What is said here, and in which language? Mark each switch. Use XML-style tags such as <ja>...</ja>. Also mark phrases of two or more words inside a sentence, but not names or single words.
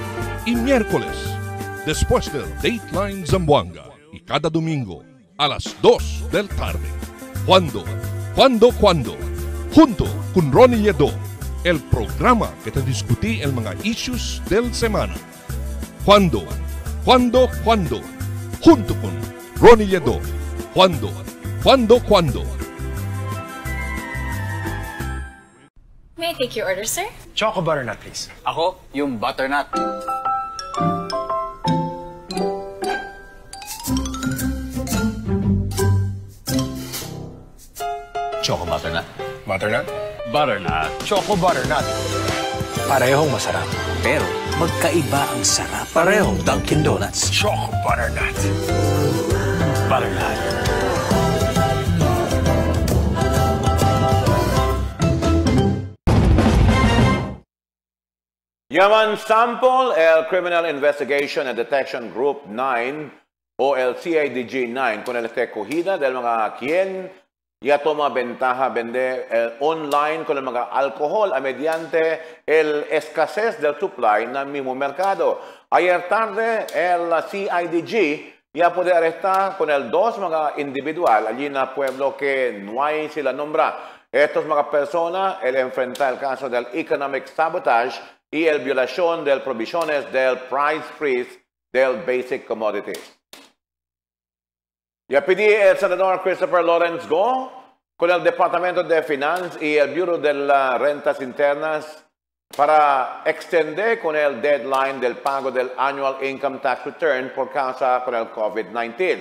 <cbk>Y miércoles después del Dateline Zamboanga. Y cada domingo a las 2 del tarde. ¿Cuándo? Junto con Ronnie Nieto. El programa que te discutí el mga issues del semana. ¿Cuándo? Junto con Ronnie Nieto. ¿Cuándo?</cbk> <en>May I take your order, sir? Choco butternut, please.</en> <tl>Ako, yung butternut. Choco butternut. Butternut? Butternut. Choco butternut. Parehong masarap. Pero magkaiba ang sarap. Parehong Dunkin' Donuts. Choco butternut. Butternut.</tl> <cbk>Yaman Sample, el Criminal Investigation and Detection Group 9 o el CIDG 9 con el cogida del mga quien ya toma ventaja vende el online con el mga alcohol a mediante el escasez del supply ng mismo mercado. Ayer tarde, el CIDG ya puede arrestar con el 2 mga individual allí na pueblo que no hay sila nombra. Estos mga personas, el enfrenta el caso del</cbk> <en>economic sabotage</en> <cbk>y el violación de provisiones del</cbk> <en>price freeze</en> <cbk>del</cbk> <en>basic commodities.</en> <cbk>Ya pedí el senador Christopher Lawrence Go con el Departamento de Finanzas y el Bureau de las Rentas Internas para extender con el deadline del pago del Annual Income Tax Return por causa con el COVID-19.</cbk>